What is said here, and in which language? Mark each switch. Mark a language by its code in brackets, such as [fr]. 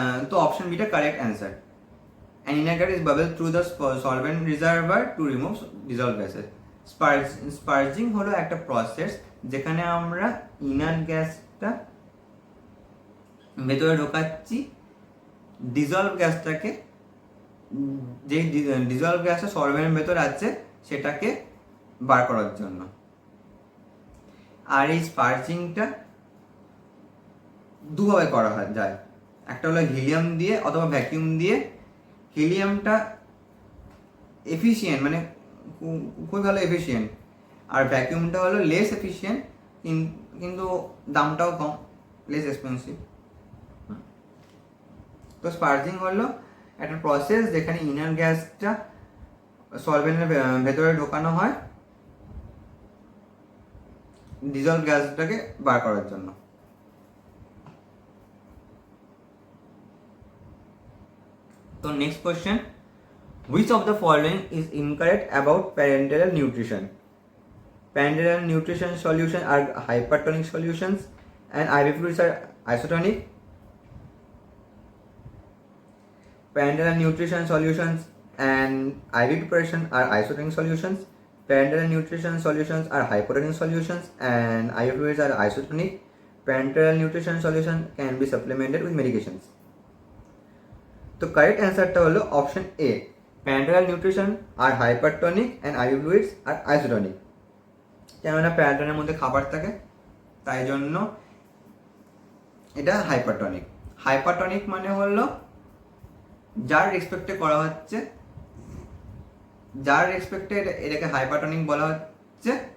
[en] তো অপশন বিটা correct answer. An inert gas is bubbled through the solvent reservoir to remove dissolved gases. [bn] স্পার্জিং হলো একটা process যেখানে আমরা inert গ্যাসটা ভেতরে ঢোকাচ্ছি, ডিজলভ গ্যাসটাকে, যে ডিজলভ গ্যাসটা সলভেন্টের ভেতরে আছে সেটাকে বার করার জন্য। আর এই স্পার্জিংটা দুভাবে করা যায়, একটা হলো হিলিয়াম দিয়ে অথবা ভ্যাকিউম দিয়ে। হিলিয়ামটা এফিশিয়েন্ট, মানে খুবই ভালো এফিশিয়েন্ট, আর ভ্যাকিউমটা হলো লেস এফিশিয়েন্ট কিন্তু দামটাও কম, লেস এক্সপেন্সিভ। তো স্পার্জিং হলো একটা প্রসেস যেখানে ইনার গ্যাসটা সলভেন্টের ভেতরে ঢোকানো হয় ডিজলভ গ্যাসটাকে বার করার জন্য। [en] তো next question, which of the following is incorrect about parenteral nutrition? Parenteral nutrition solutions are hypertonic solutions and IV fluids are isotonic. Parenteral nutrition solutions and IV preparation are isotonic solutions. Parenteral nutrition solutions are hypotonic solutions and IV fluids are isotonic. Parenteral nutrition solution can be supplemented with medications. [bn] তো correct অ্যান্সারটা হলো option A, parental nutrition আর hypertonic and ivy fluids আর isotonic. কেননা প্যারেন্টালের মধ্যে খাবার থাকে, তাই জন্য এটা হাইপারটনিক। হাইপারটনিক মানে হলো যার রেসপেক্টে করা হচ্ছে, যার রেসপেক্টে এটাকে হাইপারটনিক বলা হচ্ছে।